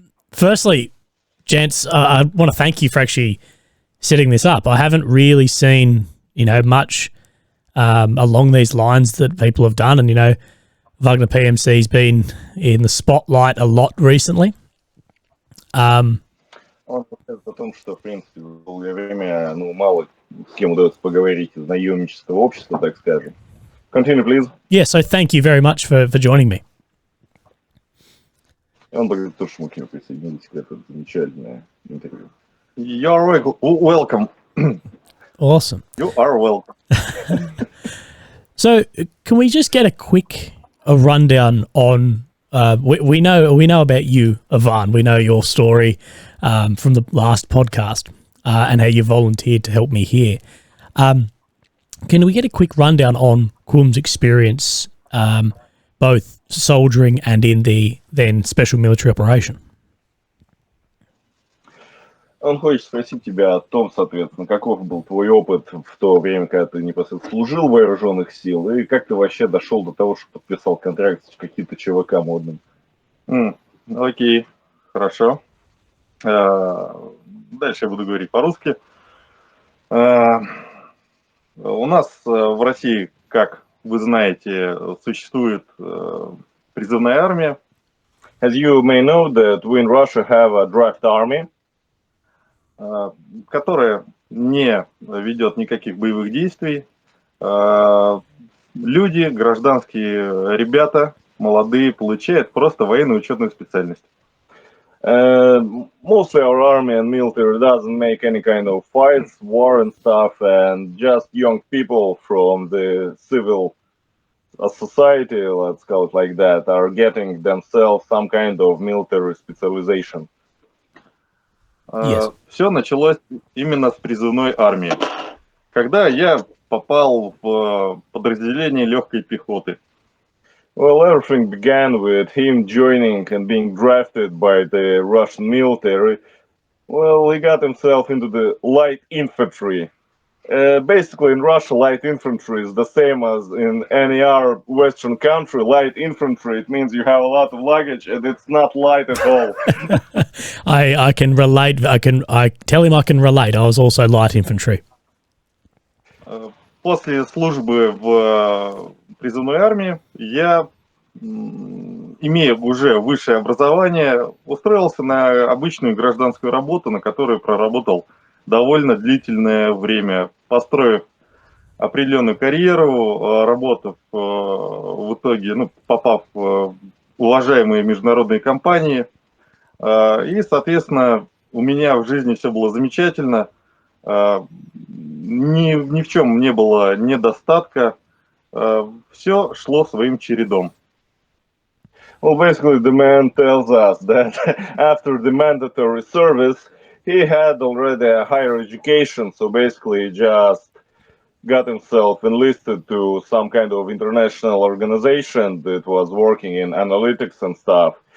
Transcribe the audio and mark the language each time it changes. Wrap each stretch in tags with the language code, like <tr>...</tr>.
<en>Firstly, gents, I want to thank you for actually setting this up. I haven't really seen, much along these lines that people have done, and Wagner PMC's been in the spotlight a lot recently.</en> <ru>Он расскажет о том, что, в принципе, в долгое время, мало с кем удается поговорить из наемнического общества, так скажем.</ru> <en>Continue, please. Yeah, so thank you very much for joining me.</en> <ru>Он благодарит, что мы к нему присоединились к этому замечательное интервью.</ru> <en>You're welcome. Awesome. You are welcome. So, can we just get a rundown on? We know about you, Ivan. We know your story from the last podcast and how you volunteered to help me here. Can we get a quick rundown on Kum's experience, both soldiering and in the then special military operation?</en> <ru>Он хочет спросить тебя о том, соответственно, каков был твой опыт в то время, когда ты непосредственно служил в вооруженных сил, и как ты вообще дошел до того, что подписал контракт с каким-то ЧВК модным. Окей, хорошо. Дальше я буду говорить по-русски. У нас в России, как вы знаете, существует призывная армия.</ru> <en>As you may know, that we in Russia have a draft army,</en> <ru>которая не ведет никаких боевых действий. Люди, гражданские ребята, молодые, получают просто военную учетную специальность.</ru> <en>Mostly our army and military doesn't make any kind of fights, war and stuff, and just young people from the civil society, let's call it like that, are getting themselves some kind of military specialization. Yes.</en> <ru>Все началось именно с призывной армии, когда я попал в подразделение легкой пехоты.</ru> <en>Well, everything began with him joining and being drafted by the Russian military. Well, he got himself into the light infantry. Basically, in Russia, light infantry is the same as in any other Western country. Light infantry, it means you have a lot of luggage, and it's not light at all. I can relate. I tell him I can relate. I was also light infantry.</en> <ru>После службы в призывной армии я, имея уже высшее образование, устроился на обычную гражданскую работу, на которой проработал довольно длительное время, построив определенную карьеру, работав в итоге, попав в уважаемые международные компании. И, соответственно, у меня в жизни все было замечательно. Ни в чем не было недостатка. Все шло своим чередом.</ru> <en>Well, basically, the man tells us that after the mandatory service, he had already a higher education, so basically just got himself enlisted to some kind of international organization that was working in analytics and stuff.</en>